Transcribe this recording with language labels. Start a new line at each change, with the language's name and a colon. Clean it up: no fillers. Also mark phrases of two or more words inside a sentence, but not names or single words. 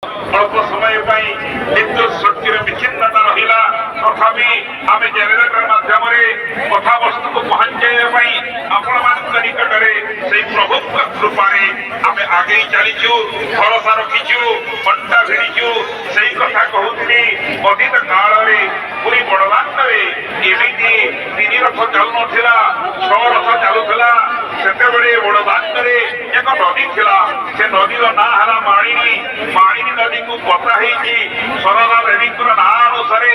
Odia: ଅଳ୍ପ ସମୟ ପାଇ ବିଦ୍ୟୁତ୍ ଶକ୍ତିର ବିଚ୍ଛିନ୍ନତା ରହିଲା ତଥାପି ଆମି ଜେନେରେଟର ମାଧ୍ୟମ কথাবস্তুକୁ ପହଞ୍ଚାଇବା ପାଇଁ ଆପଣମାନଙ୍କ ନିକଟରେ ସେଇ ପ୍ରଭୁଙ୍କ କୃପାରେ ଆମେ ଆଗେଇ ଚାଲିଛୁ ଭରସା ରଖିଛୁ ଅଣ୍ଟା ଭିଡ଼ିଛୁ ସେଇ କଥା କହୁଥିଲି ଅତୀତ କାଳରେ ପୁରୀ ବଡ଼ଦାଣ୍ଡରେ ଏମିତି 3 ରଥ ଚାଲୁନଥିଲା 6 ରଥ ଚାଲୁଥିଲା ସେତେବେଳେ ବଡ଼ଦାଣ୍ଡରେ ଏକ ନଦୀ ଥିଲା ସେ ନଦୀର ନାଁ ହେଲା ମାଳିନୀ ମାଳିନୀ ନଦୀକୁ ପତା ହେଇଛି ସରଦା ଦେବୀଙ୍କର ନାଁ ଅନୁସାରେ